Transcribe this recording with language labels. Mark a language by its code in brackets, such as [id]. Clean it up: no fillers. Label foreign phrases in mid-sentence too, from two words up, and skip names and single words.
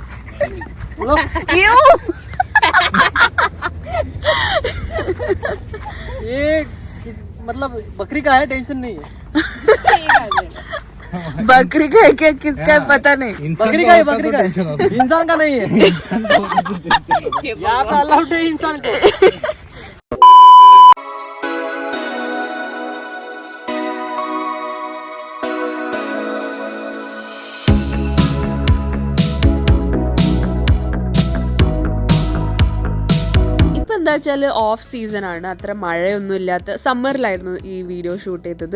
[hi] ये मतलब बकरी का है, टेंशन नहीं है. बकरी का है क्या, किसका है पता नहीं. बकरी का है, बकरी का है, इंसान का नहीं है. यहाँ पे अलाउड है इंसान को. [ml] എന്താ വെച്ചാൽ [en] off season [ml] ആണ്, അത്ര മഴയൊന്നും ഇല്ലാത്ത സമ്മറിലായിരുന്നു ഈ [en] video shoot [ml] ചെയ്തത്.